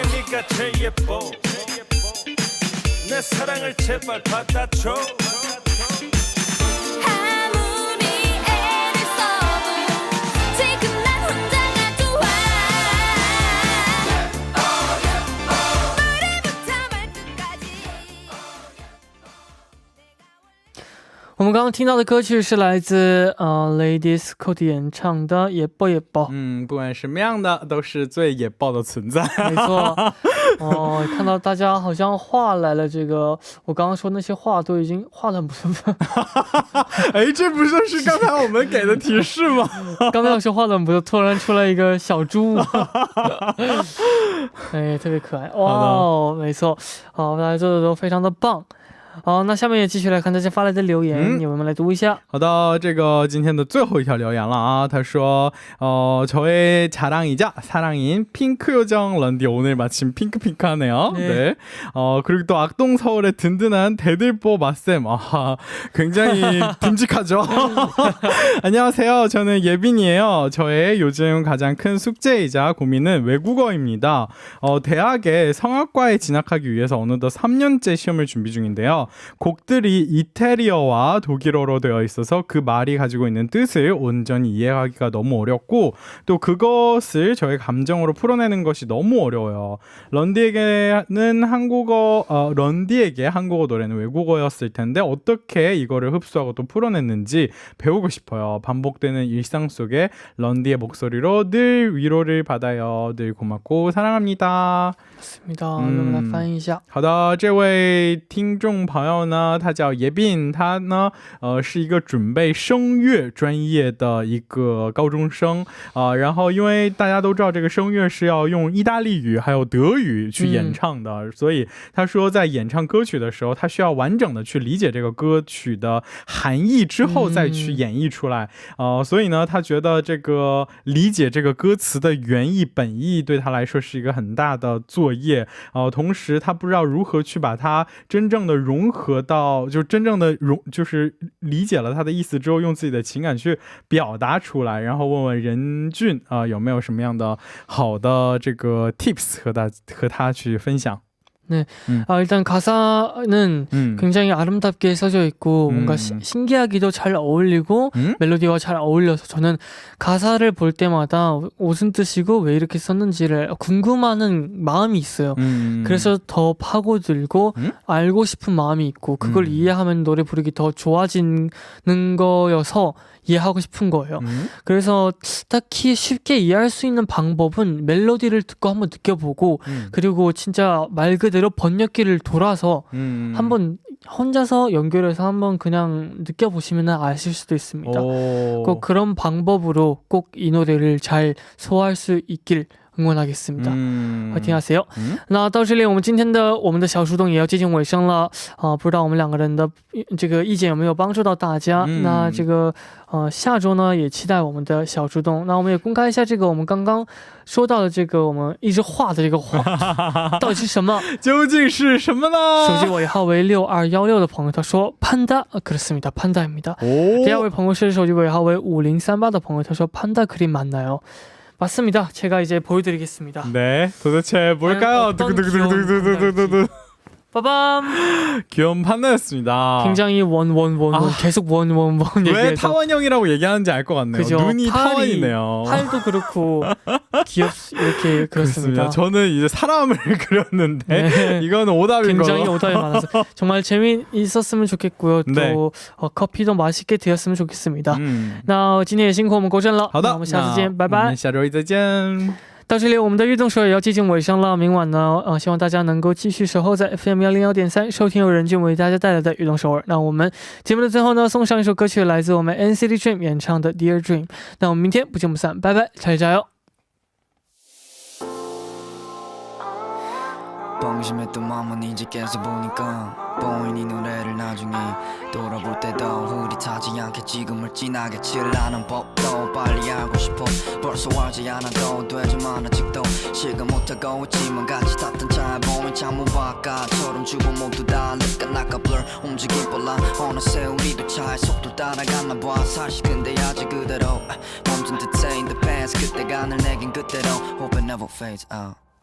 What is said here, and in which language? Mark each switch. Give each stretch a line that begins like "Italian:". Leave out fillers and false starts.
Korean: 네가 제일 예뻐 내 사랑을 제발 받아줘 아무리 애를 써도 지금 난 혼자가 좋아 노래부터 말끝까지
Chinese: 我们刚刚听到的歌曲是来自Lady Scott 演唱的《也爆也爆》。不管什么样的都是最野爆的存在。没错。看到大家好像画来了，这个我刚刚说那些画都已经画得很不错。哎，这不就是刚才我们给的提示吗？刚才有说画得很不错，突然出来一个小猪，哎，特别可爱。哇，没错，好，大家做的都非常的棒。好，那下面也继续来看大家发来的留言，我们来读一下。好的，这个今天的最后一条留言了啊，他说
Korean: 저의 자랑이자 사랑인 핑크 요정 런디 오늘 마침 핑크핑크하네요. 네. 그리고 또 악동 서울의 든든한 대들보 맛쌤. 굉장히 듬직하죠. 안녕하세요. 저는 예빈이에요. 저의 요즘 가장 큰 숙제이자 고민은 외국어입니다. 대학에 성악과에 진학하기 위해서 어느덧 3년째 시험을 준비 중인데요. 곡들이 이태리어와 독일어로 되어 있어서 그 말이 가지고 있는 뜻을 온전히 이해하기가 너무 어렵고 또 그것을 저의 감정으로 풀어내는 것이 너무 어려워요. 런디에게 한국어 노래는 외국어였을 텐데 어떻게 이거를 흡수하고 또 풀어냈는지 배우고 싶어요. 반복되는 일상 속에 런디의 목소리로 늘 위로를 받아요. 늘 고맙고 사랑합니다. 맞습니다.
Chinese: 我们来翻译一下。好的，这位听众朋友呢，他叫叶斌，他呢是一个准备声乐专业的一个高中生然后因为大家都知道这个声乐是要用意大利语还有德语去演唱的，所以他说在演唱歌曲的时候他需要完整的去理解这个歌曲的含义之后再去演绎出来所以呢他觉得这个理解这个歌词的原意本意对他来说是一个很大的作业同时他不知道如何去把它真正的融合到就真正的就是理解了他的意思之后用自己的情感去表达出来，然后问问任俊有没有什么样的好的这个 tips 和他去分享。
Korean: 네, 일단 가사는 굉장히 아름답게 써져 있고 뭔가 신기하기도 잘 어울리고 멜로디와 잘 어울려서 저는 가사를 볼 때마다 무슨 뜻이고 왜 이렇게 썼는지를 궁금하는 마음이 있어요. 그래서 더 파고들고 알고 싶은 마음이 있고 그걸 이해하면 노래 부르기 더 좋아지는 거여서 이해하고 싶은 거예요. 그래서 딱히 쉽게 이해할 수 있는 방법은 멜로디를 듣고 한번 느껴보고 그리고 진짜 말 그대로 번역기를 돌아서 한번 혼자서 연결해서 한번 그냥 느껴보시면 아실 수도 있습니다. 꼭 그런 방법으로 꼭 이 노래를 잘 소화할 수 있길 응원하겠습니다快听하세요
Chinese: 那到这里我们今天的我们的小树洞也要接近尾声了不知道我们两个人的这个意见有没有帮助到大家那这个下周呢也期待我们的小树洞那我们也公开一下这个我们刚刚说到的这个我们一直画的这个画到底是什么究竟是什么呢手机尾号为6216的朋友他说
Korean: 판다 그렇습니다 판다입니다
Chinese: 第二位朋友是手机尾号为5038的朋友他说
Korean: 판다 그림 맞나요 맞습니다. 제가 이제 보여드리겠습니다. 네, 도대체 뭘까요? 두구두구두구두구두구두구. 빠밤! 귀여운 판다였습니다. 굉장히 원 계속 원 왜 타원형이라고 얘기하는지 알 것 같네요. 그죠? 눈이 타원이네요. 팔도 그렇고 이렇게 그렇습니다. 저는 이제 사람을 그렸는데 네. 이거는 오답인 거. 굉장히 오답이 많아서 정말 재미있었으면 좋겠고요. 네. 또 커피도 맛있게 되었으면 좋겠습니다.
Chinese: 那今天也辛苦我们国振了。好的，那我们下次见，拜拜。我们下周一再见。到这里我们的运动手也要接近尾声了，明晚呢希望大家能够继续守候在 FM 101.3收听由任俊为大家带来的运动首尔。那我们节目的最后呢送上一首歌曲来自我们 NCT Dream 演唱的 Dear Dream。那我们明天不见不散，拜拜，
Korean: 잘 자요。 방심했던 맘은 이제 깨서 보니까 보이니 노래를 나중에 돌아볼 때도 흐릿하지 않게 지금을 진하게 칠하는 법도 빨리 알고 싶어 벌써 알지 않아도 되지만 아직도 실감 못하고 있지만 같이 탔던 차에 보면 창문 바깥처럼 주고 모두 다 느껴나까 blur 움직임 빨라 어느새 우리도 차의 속도 따라갔나 봐 사실 근데 아직 그대로 멈춘 듯해
English: in the past
Korean: 그때가 늘 내겐 그대로
English: hope it never fades out